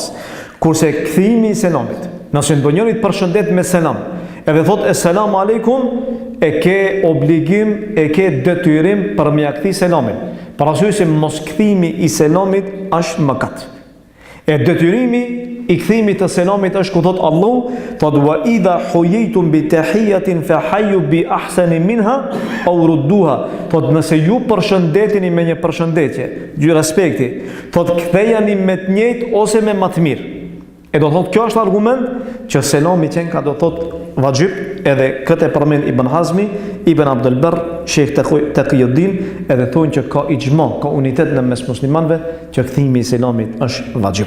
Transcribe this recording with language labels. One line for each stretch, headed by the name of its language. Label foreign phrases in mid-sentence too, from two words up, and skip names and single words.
Albanian: Kurse kthimi i selamit, nëse ndonjëri të përshëndet me selam, edhe thotë
Arabic: السلام عليكم,
Albanian: e ke obligim, e ke detyrim për me kthi selamin. Parasysh se mos kthimi i selamit është mëkat. E detyrimi i kthimit të selamit është ku thot Allah, thot
Arabic: وإذا حييتم بتحية فحيوا بأحسن منها أو ردوها.
Albanian: Thot nëse ju përshëndeteni me një përshëndetje, gjë respekti, thot kthejani me të njëjtë ose me më të mirë. E do thot kjo është argument që selami qenë ka do thot vajib, edhe këtë e përmend Ibn Hazmi, Ibn Abdul Barr, Sheikh Taqiyuddin, edhe thonë që ka ixhma, ka unitet në mes muslimanëve që kthimi i selamit është vajib.